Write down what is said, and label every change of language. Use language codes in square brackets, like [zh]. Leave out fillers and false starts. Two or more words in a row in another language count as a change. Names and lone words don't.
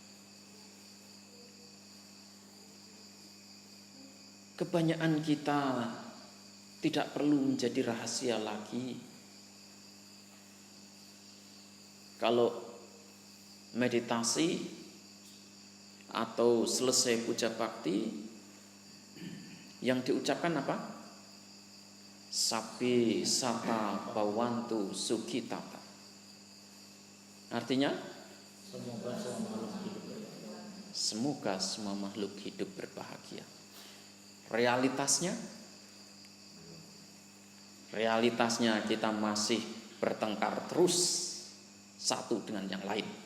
[id] Kebanyakan kita tidak perlu menjadi rahasia lagi. Kalau meditasi atau selesai puja bakti, yang diucapkan apa? [pi] Sapi sata bawantu sukhitata. [id] Artinya semoga semua makhluk hidup berbahagia. Realitasnya kita masih bertengkar terus satu dengan yang lain.